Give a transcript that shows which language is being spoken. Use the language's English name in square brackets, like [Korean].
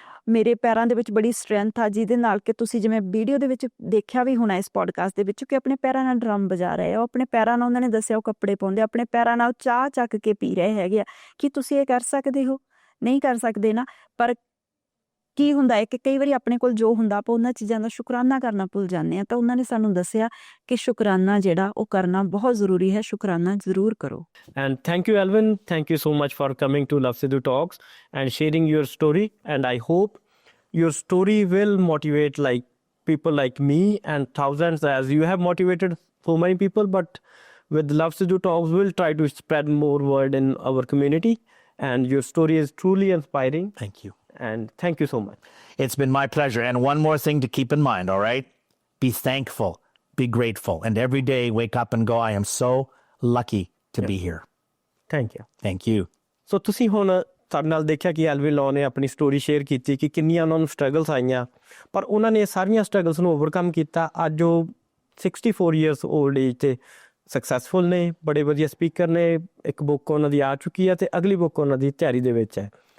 [Punjabi] ਮੇਰੇ ਪੈਰਾਂ ਦੇ ਵਿੱਚ ਬੜੀ ਸਟਰੈਂਥ ਆ, ਜਿਹਦੇ ਨਾਲ ਕਿ ਤੁਸੀਂ ਜਿਵੇਂ ਵੀਡੀਓ ਦੇ ਵਿੱਚ ਦੇਖਿਆ ਵੀ ਹੋਣਾ ਇਸ ਪੋਡਕਾਸਟ ਦੇ ਵਿੱਚ ਕਿ ਆਪਣੇ ਪੈਰਾਂ ਨਾਲ ਡਰਮ ਵਜਾ ਰਹੇ ਆ, ਉਹ ਆਪਣੇ ਪੈਰਾਂ ਨਾਲ, ਉਹਨਾਂ ਨੇ ਦੱਸਿਆ, ਉਹ ਕੱਪੜੇ ਪਾਉਂਦੇ, ਆਪਣੇ ਪੈਰਾਂ ਨਾਲ ਚਾਹ ਚੱਕ ਕੇ ਪੀ ਰਹੇ ਹੈਗੇ ਆ। ਕੀ ਤੁਸੀਂ ਇਹ ਕਰ ਸਕਦੇ ਹੋ? ਨਹੀਂ ਕਰ ਸਕਦੇ ਨਾ। ਪਰ ਕੀ ਹੁੰਦਾ ਹੈ ਕਿ ਕਈ ਵਾਰੀ ਆਪਣੇ ਕੋਲ ਜੋ ਹੁੰਦਾ ਆਪਾਂ ਉਹਨਾਂ ਚੀਜ਼ਾਂ ਦਾ ਸ਼ੁਕਰਾਨਾ ਕਰਨਾ ਭੁੱਲ ਜਾਂਦੇ ਹਾਂ। ਤਾਂ ਉਹਨਾਂ ਨੇ ਸਾਨੂੰ ਦੱਸਿਆ ਕਿ ਸ਼ੁਕਰਾਨਾ ਜਿਹੜਾ ਉਹ ਕਰਨਾ ਬਹੁਤ ਜ਼ਰੂਰੀ ਹੈ। ਸ਼ੁਕਰਾਨਾ ਜ਼ਰੂਰ ਕਰੋ। [English] And thank you, Alvin. Thank you so much for coming to Love Sidhu Talks and sharing your story. And I hope your story will motivate people like me and thousands, as you have motivated so many people. But with Love Sidhu Talks, we'll try to spread more word in our community. And your story is truly inspiring. Thank you. And thank you so much. It's been my pleasure. And one more thing to keep in mind, all right? Be thankful, be grateful, and every day wake up and go, I am so lucky to be here. Thank you. Thank you. [Punjabi] ਸੋ ਤੁਸੀਂ ਹੁਣ ਸਾਡੇ ਨਾਲ ਦੇਖਿਆ ਕਿ Alvin ਲॉ ਨੇ ਆਪਣੀ story share ਕੀਤੀ ਕਿ ਕਿੰਨੀਆਂ ਉਹਨਾਂ ਨੂੰ ਸਟਰਗਲਸ ਆਈਆਂ, ਪਰ ਉਹਨਾਂ ਨੇ ਸਾਰੀਆਂ ਸਟਰਗਲਸ ਨੂੰ ਓਵਰਕਮ ਕੀਤਾ। ਅੱਜ ਉਹ 64 ਈਅਰਸ ਓਲਡ ਏਜ 'ਤੇ ਸਕਸੈਸਫੁਲ ਨੇ, ਬੜੇ ਵਧੀਆ ਸਪੀਕਰ ਨੇ, ਇੱਕ ਬੁੱਕ ਉਹਨਾਂ ਦੀ ਆ ਚੁੱਕੀ ਹੈ ਅਤੇ ਅਗਲੀ ਬੁੱਕ ਉਹਨਾਂ ਦੀ ਤਿਆਰੀ ਦੇ ਵਿੱਚ ਹੈ।